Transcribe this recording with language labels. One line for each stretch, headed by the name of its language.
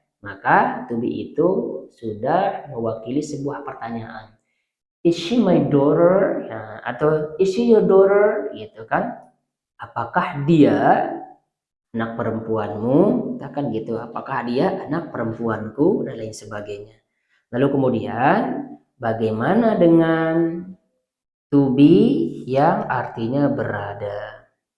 Indonesian: Maka to be itu sudah mewakili sebuah pertanyaan.
English: Is she my daughter?
Indonesian: Nah, atau
English: is she your daughter?
Indonesian: Gitu kan. Apakah dia anak perempuanmu? Kan gitu. Apakah dia anak perempuanku? Dan lain sebagainya. Lalu kemudian bagaimana dengan to be yang artinya berada?